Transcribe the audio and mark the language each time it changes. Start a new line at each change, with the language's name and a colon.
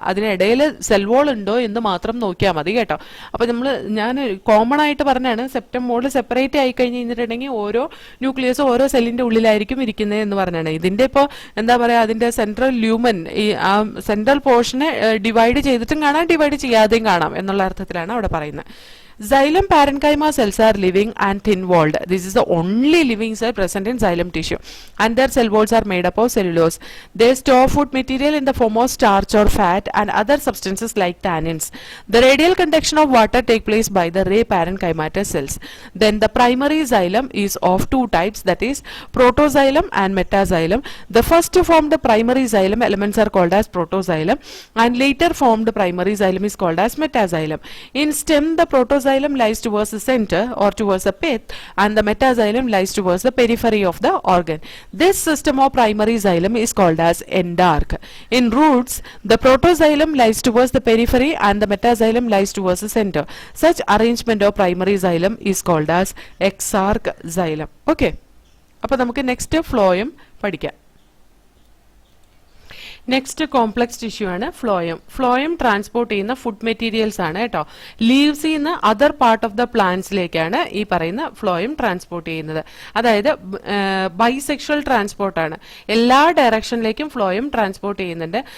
Malayalam: അതിനിടയിൽ cell wall ഉണ്ടോ എന്ന് മാത്രം നോക്കിയാൽ മതി കേട്ടോ. അപ്പൊ ഞാൻ കോമൺ ആയിട്ട് പറഞ്ഞാണ്, സെപ്റ്റം വോൾ സെപ്പറേറ്റ് ആയി കഴിഞ്ഞ് കഴിഞ്ഞിട്ടുണ്ടെങ്കിൽ ഓരോ ന്യൂക്ലിയസും ഓരോ സെല്ലിന്റെ ഉള്ളിലായിരിക്കും ഇരിക്കുന്നത് എന്ന് പറഞ്ഞാണ്. ഇതിന്റെ ഇപ്പോ എന്താ പറയാ, അതിന്റെ സെൻട്രൽ ലൂമൻ ഈ ആ സെൻട്രൽ പോർഷനെ ഡിവൈഡ് ചെയ്തിട്ടും കാണാം, ഡിവൈഡ് ചെയ്യാതെയും കാണാം എന്നുള്ള അർത്ഥത്തിലാണ് അവിടെ പറയുന്നത്.
English: Xylem parenchyma cells are living and thin-walled. This is the only living cell present in xylem tissue, and their cell walls are made up of cellulose. They store food material in the form of starch or fat and other substances like tannins. The radial conduction of water takes place by the ray parenchymatous cells. Then the primary xylem is of 2 types, that is protoxylem and metaxylem. The first formed primary xylem elements are called as protoxylem, and later formed primary xylem is called as metaxylem. In stem, the protoxylem lies towards the center or towards the pith, and the metaxylem lies towards the periphery of the organ. This system of primary xylem is called as endark. In roots, the protoxylem lies towards the periphery and the metaxylem lies towards the center. Such arrangement of primary xylem is called as exarch xylem.
Malayalam: Okay, അപ്പോൾ നമുക്ക് next phloem പഠിക്കാം. Next complex tissue ആണ് phloem. Phloem transport ചെയ്യുന്ന food materials ആണ് കേട്ടോ. ലീവ്സിൽ നിന്ന് other part of the പ്ലാന്റ്സിലേക്കാണ് ഈ പറയുന്ന ഫ്ലോയം ട്രാൻസ്പോർട്ട് ചെയ്യുന്നത്. അതായത് ബൈസെക്ഷൽ ട്രാൻസ്പോർട്ട് ആണ്. എല്ലാ ഡയറക്ഷനിലേക്കും ഫ്ലോയം ട്രാൻസ്പോർട്ട് ചെയ്യുന്നുണ്ട്.